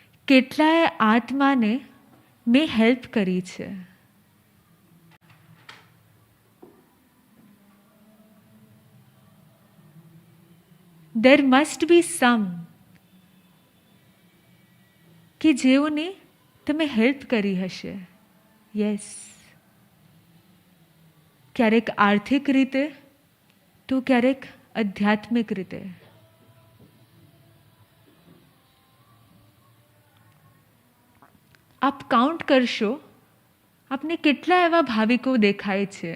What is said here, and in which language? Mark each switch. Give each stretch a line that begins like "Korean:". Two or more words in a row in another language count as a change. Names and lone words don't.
Gujarati: કેટલાય આત્માને મેં હેલ્પ કરી છે.
English: There must be some
Gujarati: કે જેઓને તમે હેલ્પ કરી હશે. યસ, ક્યારેક આર્થિક રીતે તો ક્યારેક આધ્યાત્મિક રીતે. આપ કાઉન્ટ કરશો, આપને કેટલા એવા ભાવિકો દેખાય છે.